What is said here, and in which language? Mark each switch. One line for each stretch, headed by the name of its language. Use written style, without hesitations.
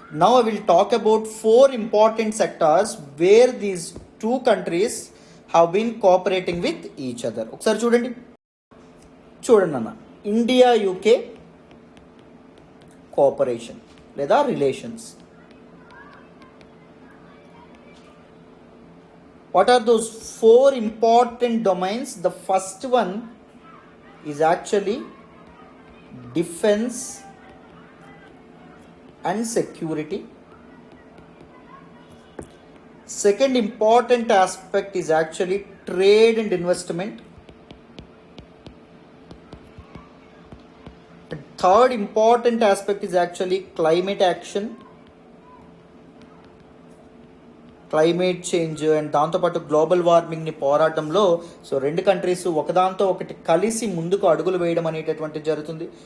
English: Now I will talk about 4 important sectors where these 2 countries have been cooperating with each other.
Telugu: ఒకసారి చూడండి అన్న, India UK cooperation లేదా relations.
English: What are those 4 important domains? The first one is actually defense and security. Second important aspect is actually trade and investment. Third important aspect is actually climate action,
Telugu: climate change and దాంతోపాటు global వార్మింగ్ని పోరాటంలో so రెండు countries ఒకదాంతో ఒకటి కలిసి ముందుకు అడుగులు వేయడం అనేటటువంటిది జరుగుతుంది.